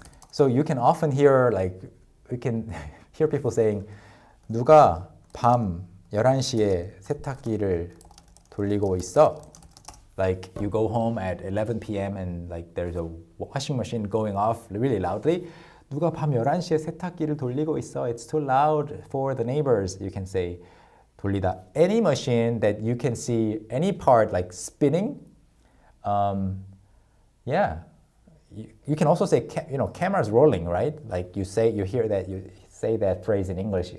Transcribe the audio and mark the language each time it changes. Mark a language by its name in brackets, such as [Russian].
[English] So you can often hear you can hear people saying [Korean] 누가 밤 11시에 세탁기를 돌리고 있어? [English] Like you go home at 11 p.m. and like there's a washing machine going off really loudly. [Korean] 누가 밤 11시에 세탁기를 돌리고 있어? [English] It's too loud for the neighbors. You can say 돌리다. Any machine that you can see any part like spinning. Yeah. You can also say cameras rolling, right? Like you say that phrase in English.